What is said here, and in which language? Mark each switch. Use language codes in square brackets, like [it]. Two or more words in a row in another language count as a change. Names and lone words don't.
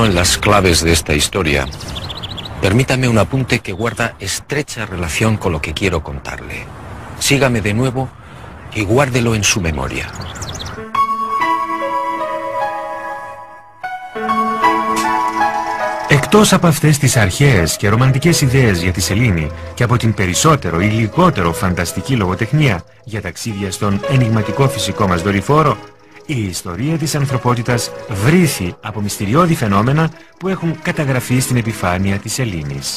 [es] en las claves de esta historia, permítame un apunte que guarda estrecha relación con lo que quiero contarle. Sígame de nuevo y guárdelo en su memoria. [el] Εκτός από αυτές τις αρχαίες και ρομαντικές ιδέες για τη σελήνη και από την περισσότερο ή λιγότερο φανταστική λογοτεχνία για ταξίδια στον ενιγματικό φυσικό μας δορυφόρο, η ιστορία της ανθρωπότητας βρήθη από μυστηριώδη φαινόμενα που έχουν καταγραφεί στην επιφάνεια της σελήνης.